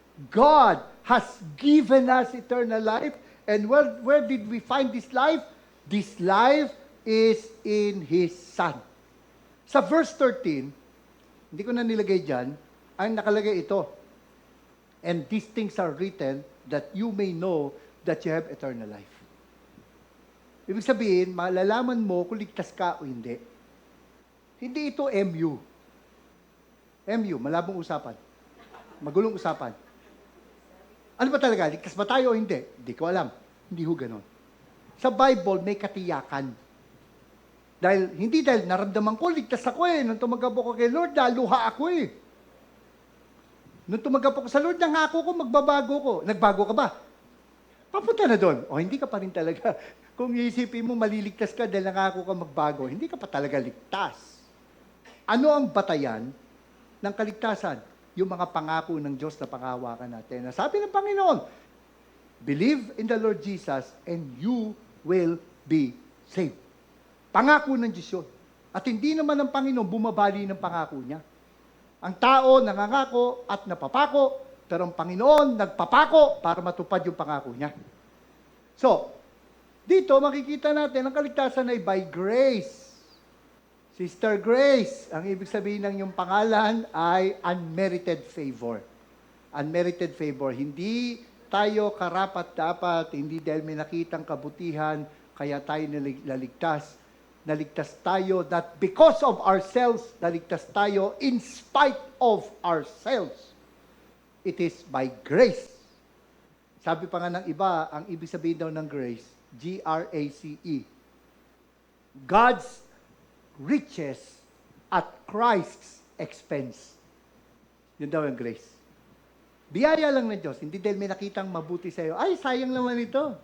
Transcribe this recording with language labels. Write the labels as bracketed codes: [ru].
[en] God has given us eternal life. And where did we find this life? This life is in His Son. [tl] Sa verse 13, hindi ko na nilagay dyan, ang nakalagay ito. [en] And these things are written that you may know that you have eternal life. [tl] Ibig sabihin, malalaman mo kung ligtas ka o hindi. Hindi ito MU. MU, malabong usapan. Magulong usapan. Ano ba talaga? Ligtas ba tayo o hindi? Hindi ko alam. Hindi ho ganon. Sa Bible, may katiyakan. Hindi dahil naramdaman ko, ligtas ako eh. Nung tumagap ako kay Lord, naluha ako eh. Nung tumagap ako sa Lord, nangako ko, magbabago ko. Nagbago ka ba? Papunta na doon. O hindi ka pa rin talaga. Kung iisipin mo, maliligtas ka dahil nangako ka magbago, hindi ka pa talaga ligtas. Ano ang batayan ng kaligtasan? Yung mga pangako ng Diyos na pangahawakan natin. Sabi ng Panginoon, [en] believe in the Lord Jesus and you will be saved. [tl] Pangako ng Diyos yun. At hindi naman ng Panginoon bumabali ng pangako niya. Ang tao nangangako at napapako, pero ang Panginoon nagpapako para matupad yung pangako niya. So, dito makikita natin ang kaligtasan ay by grace. Sister Grace, ang ibig sabihin ng iyong pangalan ay unmerited favor. Unmerited favor. Hindi tayo karapat-dapat, hindi dahil may nakitang kabutihan, kaya tayo naligtas. Naligtas tayo [en] not because of ourselves, [tl] naligtas tayo [en] in spite of ourselves. It is by grace. [tl] Sabi pa nga ng iba, ang ibig sabihin daw ng grace, G-R-A-C-E. [en] God's riches at Christ's expense. [tl] Yun daw ang grace. Biyaya lang ng Diyos. Hindi dahil may nakitang mabuti sa iyo, ay, sayang naman ito.